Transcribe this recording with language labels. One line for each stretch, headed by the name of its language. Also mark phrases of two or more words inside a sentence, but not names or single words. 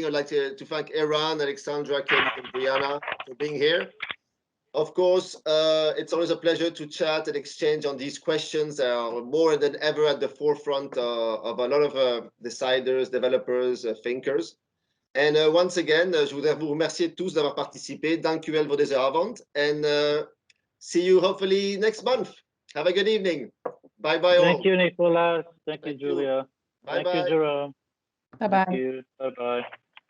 English: I'd like to thank Eran, Alexandra, Kelly, and Brianna for being here. Of course, it's always a pleasure to chat and exchange on these questions. They are more than ever at the forefront of a lot of deciders, developers, thinkers. And once again,
French: je voudrais vous remercier tous d'avoir participé.
Dutch: Dankjewel voor deze avond.
English: And see you hopefully next month. Have a good evening. Bye bye all. Thank you, Nicolas. Thank you, Julia. Bye Thank you, Jerome. Bye bye. Thank you. Bye bye.